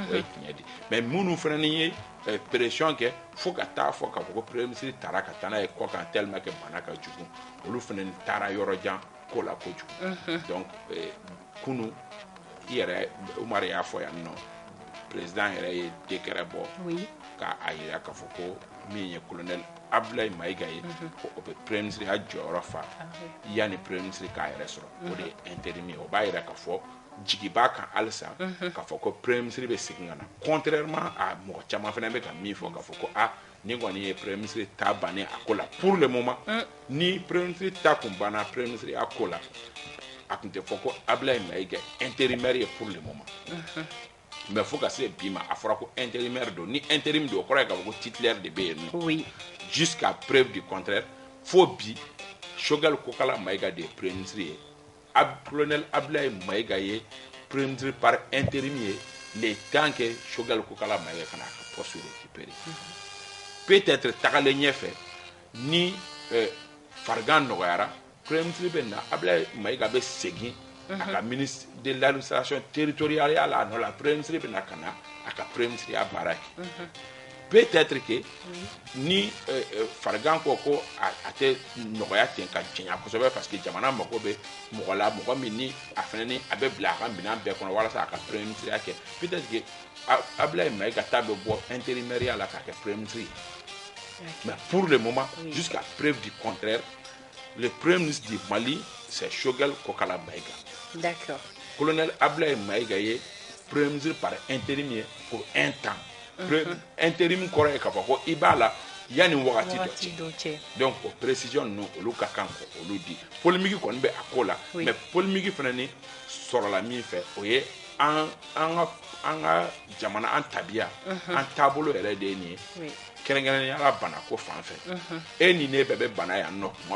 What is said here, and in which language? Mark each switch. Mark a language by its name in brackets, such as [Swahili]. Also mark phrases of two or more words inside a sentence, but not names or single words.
[Bambara] O ye tiɲɛ de mais minnu fana ni ye pression kɛ fo ka taa fɔ k'a fɔ ko [French] premier ministre [Bambara] taara ka taa n'a ye kɔ kan [French] tellement que [Bambara] bana ka jugu olu fana taara yɔrɔ jan ko la kojugu donc kunu i yɛrɛ Umar y'a fɔ yan nɔ président yɛrɛ ye décret bɔ k'a yira k'a fɔ ko min ye colonel Abdoulaye Maïga ye ko o bɛ [French] premier ministre [Bambara] ya jɔyɔrɔ fa yanni [French] premier ministre [Bambara] k'a yɛrɛ sɔrɔ o de ye intérim ye o b'a yira k'a fɔ jigi b'a kan halisa k'a fɔ ko [French] premier ministre [Bambara] bɛ segin ka na [French] contrairement à [Bambara] mɔgɔ caman fana bɛ ka min fɔ k'a fɔ ko ni kɔni ye [French] premier ministre [Bambara] ta bannen a ko la [French] pour le moment [Bambara] ni [French] premier ministre [Bambara] ta kun banna premier ministre a ko la a tun tɛ fɔ ko Abdoulaye Maïga intérimaire ye [French] pour le moment [Bambara] mais fo ka se bi ma a fɔra ko intérimaire don ni intérim don o kɔrɔ ye k'a fɔ ko titulaire de bɛ yen nɔ [French] jusqu'à preuve du contraire [Bambara] fo bi Choguel Kokala Maïga de [French] premier ministre [Bambara] ye colonel Abdoulaye Maïga ye [French] premier ministre par intérim [Bambara] ye [French] le temps que [Bambara] Choguel Kokala Maïga kana ka poste récupérer peut-être tagalen ɲɛfɛ ni farigan nɔgɔyara premier ministre bɛ na Abdoulaye Maïga bɛ segin a ka [French] ministre de l'administration territoriale [Bambara] la nɔ la [French] premier ministre [Bambara] bɛ na ka na a ka premier ministre ya baara kɛ [French] peut-être que [Bambara] ni farigan ko a tɛ nɔgɔya ten ka jɛnya kosɛbɛ parce que jamana mago bɛ mɔgɔ la mɔgɔ min ni a fana ni a bɛ bila a ka minɛn bɛɛ kɔnɔ walasa a ka [French] premier ministre [Bambara] ya kɛ [French] peut-être que [Bambara] Abdoulaye Maïga ta bɛ bɔ intérimaire la k'a kɛ [French] premier ministre [Bambara] ye [French] mais pour le moment jusqu'à preuve du contraire le premier ministre du Mali c'est Choguel Kokala Maïga. D'accord. Colonel Abdoulaye Maïga ye premier ministre par intérim pour un temps. [Bambara] Intérim kɔrɔ ye k'a fɔ ko i b'a la yanni wagati dɔ cɛ donc o précision ninnu olu ka kan ko olu di polémique kɔni bɛ a ko la mais polémique fana ni sɔrɔla min fɛ o ye an ka jamana an tabiya an taabolo yɛrɛ de ye nin ye kɛrɛnkɛrɛnnenya la bana ko fan fɛ e ni ne bɛɛ bɛ bana yan nɔ tuma